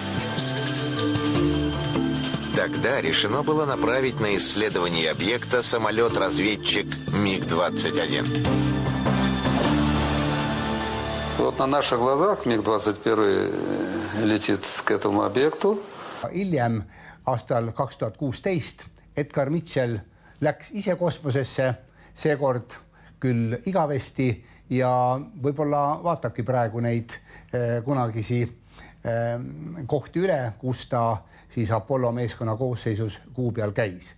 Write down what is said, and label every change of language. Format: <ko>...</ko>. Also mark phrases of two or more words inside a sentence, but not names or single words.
<ru>Тогда решено было направить на исследование объекта самолет-разведчик МиГ-21. На наших глазах МиГ-21 летит к этому объекту.</ru> <et>Hiljem aastal 2016 Edgar Mitchell läks ise kosmosesse, seekord küll igavesti ja võib-olla vaatabki praegu neid kunagisi kohti üle, kus ta siis Apollo meeskonna koosseisus kuu peal käis.</et>